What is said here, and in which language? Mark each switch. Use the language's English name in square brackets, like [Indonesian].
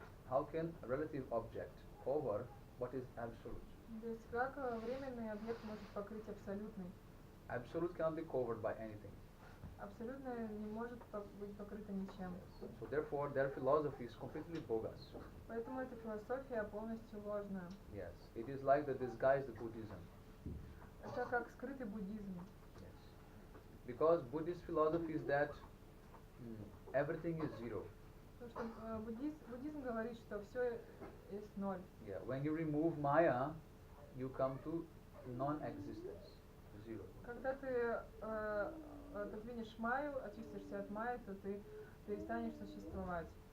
[English] How can a relative object cover what is absolute? [Russian] То есть как временный объект может покрыть абсолютный? [English] Absolute cannot be covered by anything. [Russian] Абсолютное не может быть покрыто ничем. [English] So therefore their philosophy is completely bogus. [Russian] Поэтому эта философия полностью ложная. [English] Yes, it is like the disguised Buddhism. [Russian] Это как скрытый буддизм. [English] Yes, because Buddhist philosophy is that everything is zero. [Russian] Потому что буддизм говорит, что все есть ноль. [English] Yeah, when you remove Maya, you come to non-existence, zero. [Russian] Когда ты отодвинешь Майю, очистишься от Майи, то ты перестанешь существовать.